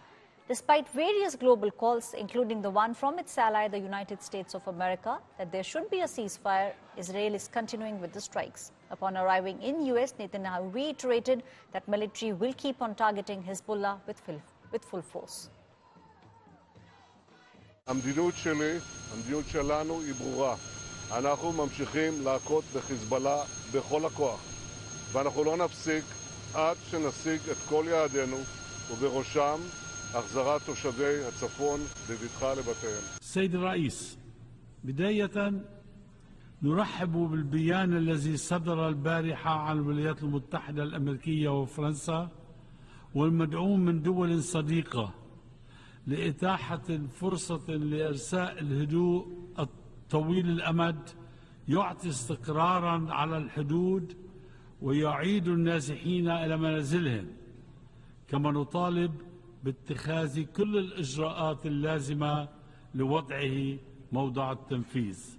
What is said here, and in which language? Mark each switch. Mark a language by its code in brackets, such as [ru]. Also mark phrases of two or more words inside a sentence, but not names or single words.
[en] Despite various global calls, including the one from its ally, the United States of America, that there should be a ceasefire, Israel is continuing with the strikes. Upon arriving in US, Netanyahu reiterated that military will keep on targeting Hezbollah with full force. [he] המדיניות שלנו היא ברורה. אנחנו ממשיכים להכות בחיזבאללה בכל הכוח, ואנחנו לא נפסיק עד שנשיג את כל יעדינו, ובראשם החזרת תושבי הצפון בבטחה לבתיהם. [ar] سيد الرئيس، بداية نرحب بالبيان الذي صدر البارحة عن الولايات المتحدة الأمريكية وفرنسا والمدعوم من دول صديقة لإتاحة فرصة لإرساء الهدوء الطويل الأمد يعطي استقرارا على الحدود ويعيد النازحين إلى منازلهم، كما نطالب باتخاذ كل الإجراءات اللازمة لوضعه موضع التنفيذ.